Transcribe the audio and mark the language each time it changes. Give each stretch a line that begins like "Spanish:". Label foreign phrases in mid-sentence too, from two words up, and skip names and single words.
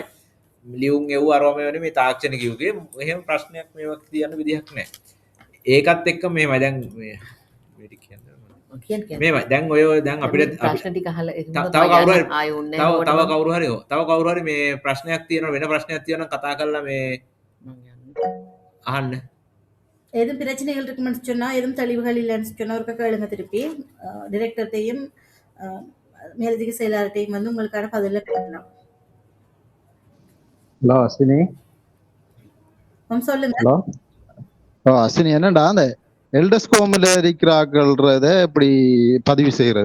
Sinhala: ලියුම් එව්ව අරම වෙන්නේ මේ තාක්ෂණික යුගයේ එහෙම ප්‍රශ්නයක් මේවක් තියන්න විදිහක් නැහැ. ඒකත් එක්ක මෙහෙමයි දැන් මේ ටික කියන්නේ. මෙහෙමයි දැන් ඔය දැන් අපිට ප්‍රශ්න ටික අහලා තව කවුරු හරි මේ ප්‍රශ්නයක් තියෙනවා වෙන ප්‍රශ්නයක් තියෙනවා නම් කතා කරලා මේ අහන්න.
Tamil: ஏதும் பிரச்சனைகள் இருக்குமென்னு சொன்னா எதுவும் தெளிவுகள் இல்லைன்னு சொன்னா ஒருக்க கேளுங்க திருப்பி டைரக்டர்கிட்டையும் மேலதிக செயலாளர்கிட்டையும் வந்து உங்களுக்கான பதில கேட்கலாம். ஹலோ அஸ்வினி. சொல்லுங்க. ஹலோ அஸ்வினி என்னடா அந்த எல்டஸ்கோம்ல இருக்கிறார்கள்றத எப்படி பதிவு செய்யறது?